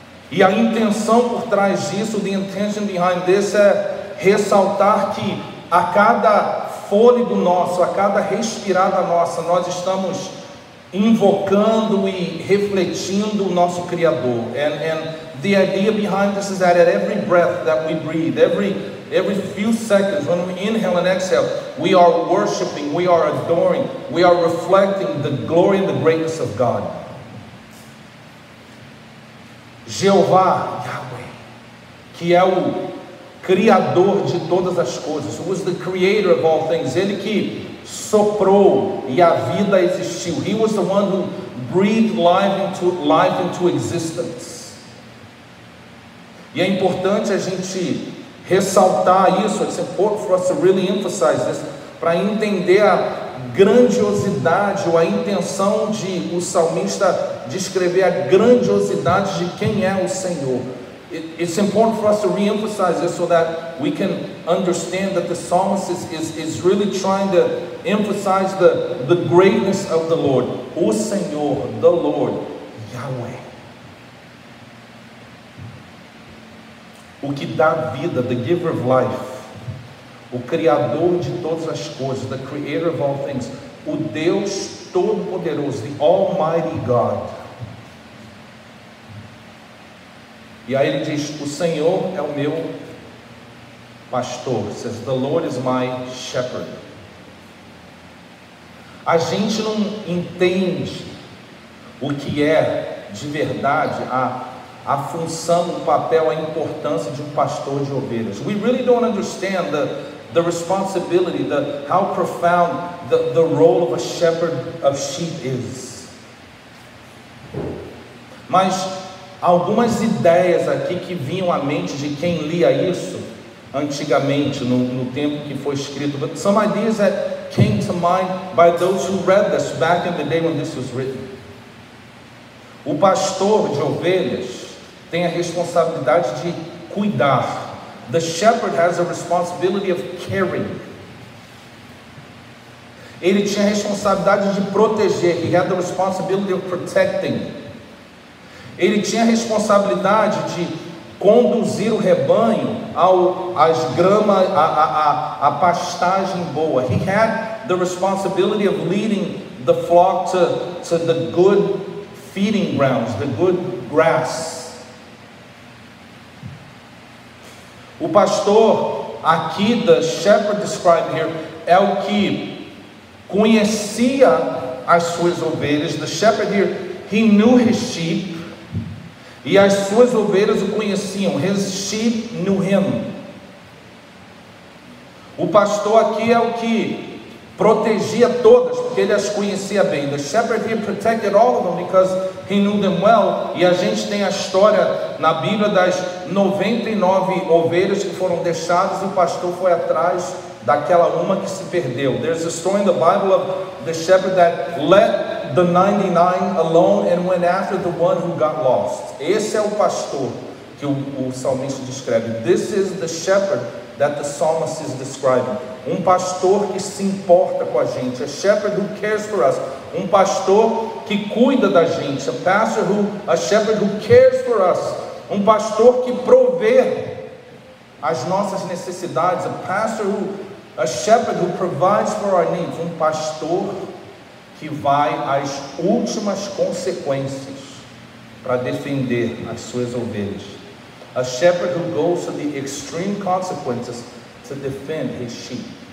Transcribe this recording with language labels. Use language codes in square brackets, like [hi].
[pt] E a intenção por trás disso, [en] the intention behind this, [pt] é ressaltar que a cada fôlego nosso, a cada respirada nossa, nós estamos invocando e refletindo o nosso Criador. [en] And the idea behind this is that at every breath that we breathe, every few seconds, when we inhale and exhale, we are worshiping, we are adoring, we are reflecting the glory and the greatness of God. [pt] Jeová, Yahweh, que é o Criador de todas as coisas, [en] who is the creator of all things, [pt] Ele que soprou e a vida existiu. [en] He was the one who breathed life into existence. [pt] E é importante a gente ressaltar isso. [en] It's important for us to really emphasize this, [pt] para entender a grandiosidade ou a intenção de o salmista descrever a grandiosidade de quem é o Senhor. [en] It's important for us to re-emphasize this so that we can understand that the psalmist is really trying to emphasize the greatness of the Lord. [pt] O Senhor, [en] the Lord, [pt] Yahweh. O que dá vida, [en] the giver of life. [pt] O Criador de todas as coisas, [en] the creator of all things, [pt] o Deus Todo-Poderoso, [en] the Almighty God. [pt] E aí ele diz, o Senhor é o meu pastor. [en] It says, the Lord is my shepherd. [pt] A gente não entende o que é de verdade a função, o papel, a importância de um pastor de ovelhas. [en] We really don't understand the responsibility, how profound the role of a shepherd of sheep is. [pt] Mas algumas ideias aqui que vinham à mente de quem lia isso antigamente, no tempo que foi escrito. [en] But some ideas that came to mind by those who read this back in the day when this was written. [pt] O pastor de ovelhas tem a responsabilidade de cuidar. [en] The shepherd has a responsibility of caring. [pt] Ele tinha a responsabilidade de proteger. [en] He had the responsibility of protecting. [pt] Ele tinha a responsabilidade de conduzir o rebanho às gramas, à pastagem boa. [en] He had the responsibility of leading the flock to the good feeding grounds, the good grass. [pt] O pastor aqui, [en] the shepherd described here, [pt] é o que conhecia as suas ovelhas. [en] The shepherd here, he knew his sheep, [pt] e as suas ovelhas o conheciam. [en] His sheep knew him. [pt] O pastor aqui é o que protegia todas, porque ele as conhecia bem. [en] The shepherd here protected all of them because he knew them well. [pt] E a gente tem a história na Bíblia das 99 ovelhas que foram deixadas, e o pastor foi atrás daquela uma que se perdeu. [en] There's a story in the Bible of the shepherd that let the 99 alone and went after the one who got lost. [pt] Esse é o pastor que o salmista descreve. [en] This is the shepherd that the psalmist is describing. [pt] Um pastor que se importa com a gente. [en] A shepherd who cares for us. [pt] Um pastor que cuida da gente. [en] A shepherd who cares for us. [pt] Um pastor que provê as nossas necessidades. [en] A shepherd who provides for our needs. [pt] Um pastor que vai às últimas consequências para defender as suas ovelhas. [en] A shepherd who goes to the extreme consequences to defend his sheep.